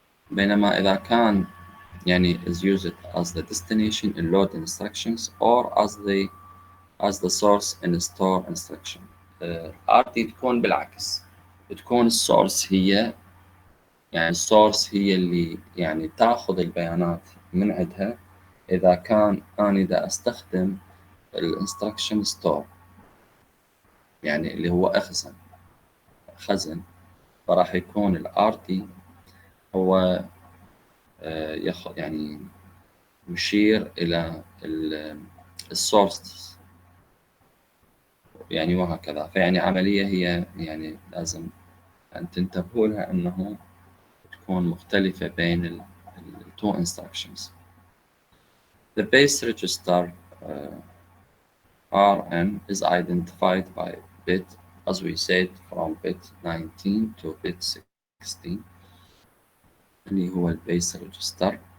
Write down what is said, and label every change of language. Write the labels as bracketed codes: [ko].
[ar] بينما إذا كان يعني [en] is used as the destination in load instructions or as the source in store instruction. [ar] RD تكون بالعكس، تكون السورس هي يعني السورس هي اللي يعني تاخذ البيانات من عندها. إذا كان أنا دا أستخدم الانستركشن ستور يعني اللي هو خزن فراح يكون الRD هو يعني مشير إلى السورس يعني وهكذا. فيعني عملية هي يعني لازم أن تنتبهوا لها أنه تكون مختلفة بين ال [en] two instructions. The base register Rn is identified by bit, as we said, from bit 19 to bit 16 [ar] اللي هو البيس ريجستر.